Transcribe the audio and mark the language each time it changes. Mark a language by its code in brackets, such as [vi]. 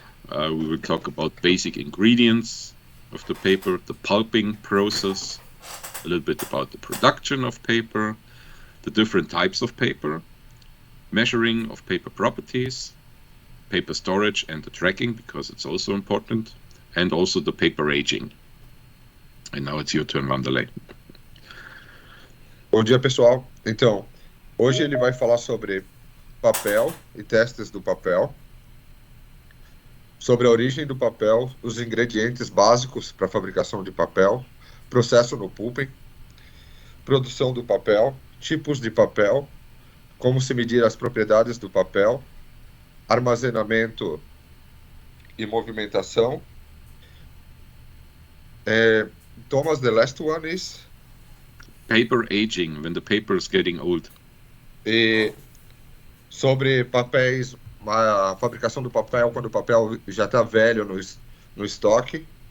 [en] We will talk about basic ingredients of the paper, the pulping process, a little bit about the production of paper, the different types of paper, measuring of paper properties, paper storage and the tracking, because it's also important, and also the paper aging. And now it's your turn, Wanderlei. [pt] Bom dia, pessoal. Então, hoje ele vai falar sobre papel e testes do papel, sobre a origem do papel, os ingredientes básicos para a fabricação de papel, processo no pulping, produção do papel, tipos de papel, como se medir as propriedades do papel, armazenamento e movimentação. [en] Thomas, the last one is? Paper aging, when the paper is getting old. [pt] E sobre papéis, a fabricação do papel quando o papel já está velho no estoque.